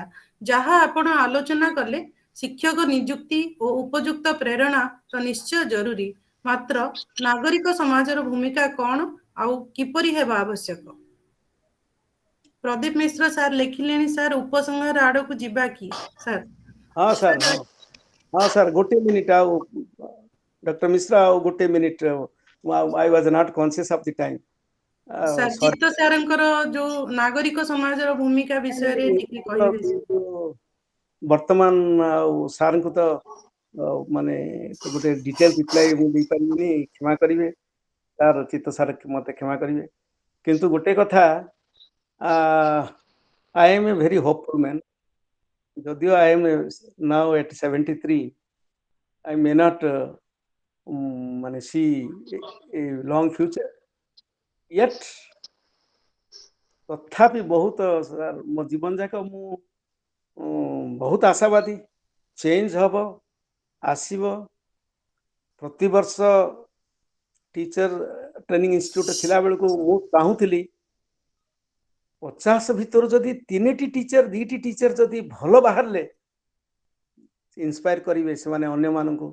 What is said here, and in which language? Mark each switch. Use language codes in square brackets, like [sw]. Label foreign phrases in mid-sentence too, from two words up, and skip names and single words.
[or] ଯାହା ଆପଣ ଆଲୋଚନା କଲେ, ଶିକ୍ଷକ ନିଯୁକ୍ତି ଓ ଉପଯୁକ୍ତ ପ୍ରେରଣା ତ ନିଶ୍ଚୟ ଜରୁରୀ, ମାତ୍ର ନାଗରିକ ସମାଜର ଭୂମିକା କ'ଣ ଆଉ କିପରି ହେବା ଆବଶ୍ୟକ? ପ୍ରଦୀପ ମିଶ୍ର ସାର୍ ଲେଖିଲେଣି। ସାର୍ ଉପସଂହାର ଆଡକୁ ଯିବା କି ସାର୍? ହଁ ସାର୍, ହଁ ସାର୍, ଗୋଟେ ମିନିଟ୍। ଆଉ ଡକ୍ଟର ମିଶ୍ର, ଆଉ ଗୋଟେ ମିନିଟ୍। [en] I was not conscious of the time. [or] सर ସରି ଚିତ୍ତ ସାରଙ୍କର ଯୋଉ ନାଗରିକ ସମାଜର ଭୂମିକା ବିଷୟରେ ଟିକେ କହିବେ sir। ବର୍ତ୍ତମାନ ଆଉ ସାର୍ଙ୍କୁ ତ ମାନେ ଗୋଟେ [en] detail reply [or] ମୁଁ ଦେଇପାରିବିନି, କ୍ଷମା କରିବେ ସାର୍, ଚିତ୍ତ ସାର୍ ମତେ କ୍ଷମା କରିବେ। କିନ୍ତୁ ଗୋଟେ କଥା, [en] I am a very hopeful man. ଯଦିଓ I am now at 73, I may not [or] ମାନେ [en] see a long future, yet [or] ତଥାପି ବହୁତ ସାର୍ ମୋ ଜୀବନ ଯାକ ମୁଁ ବହୁତ ଆଶାବାଦୀ। ଚେଞ୍ଜ ହବ, ଆସିବ। ପ୍ରତିବର୍ଷ [en] teacher training institute [or] ଥିଲା ବେଳକୁ ମୁଁ ଚାହୁଁଥିଲି 50 ଭିତରୁ ଯଦି 3ଟି ଟିଚର 2ଟି ଟିଚର ଯଦି ଭଲ ବାହାରିଲେ ଇନ୍ସପାୟାର କରିବେ ସେମାନେ ଅନ୍ୟମାନଙ୍କୁ।